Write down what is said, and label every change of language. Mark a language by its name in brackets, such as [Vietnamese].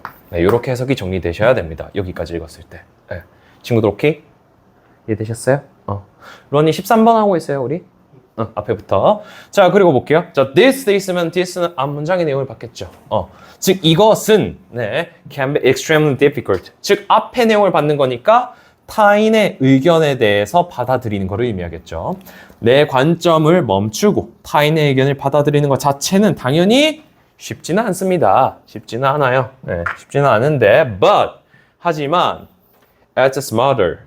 [Korean] 네, 이렇게 해석이 정리되셔야 됩니다. 여기까지 읽었을 때. 네. 친구들 오케이? 이해되셨어요? 루언니 13번 하고 있어요, 우리? 앞에부터. 자, 그리고 볼게요. 자, this 돼 있으면 this는 앞 문장의 내용을 받겠죠. 즉, 이것은, [English] can be extremely difficult. [Korean] 즉, 앞의 내용을 받는 거니까 타인의 의견에 대해서 받아들이는 것을 의미하겠죠. 내 관점을 멈추고 타인의 의견을 받아들이는 것 자체는 당연히 쉽지는 않습니다. 쉽지는 않아요. 쉽지는 않은데, 하지만, as smarter.